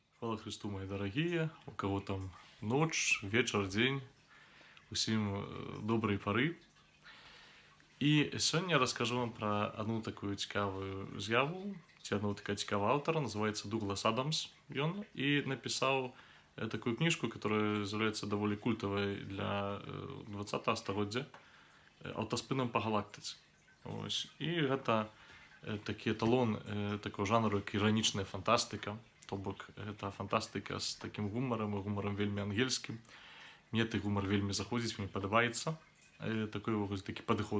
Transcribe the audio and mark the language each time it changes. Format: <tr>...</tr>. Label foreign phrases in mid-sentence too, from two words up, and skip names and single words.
<ru>Слава Христу, мои дорогие, у кого там ночь, вечер, день,</ru> <be>усім доброй поры. І сёння раскажу вам</be> <ru>про одну такую</ru> <be>цікавую з'яву, ці одного така цікавого автора, называется Дуглас Адамс.</be> <ru>Ён і написал такую книжку, которая является довольно культовой для 20-го стагоддзя, «Аўтаспынам па галактыцы». Ось.</ru> <be>І гэта такі эталон такого жанру, як іранічная фантастыка. То бок, гэта фантастыка з такім гумарам, і гумарам вельмі ангельскім. Мне той гумар вельмі заходзіць, мне падабаецца такі падыход.</be>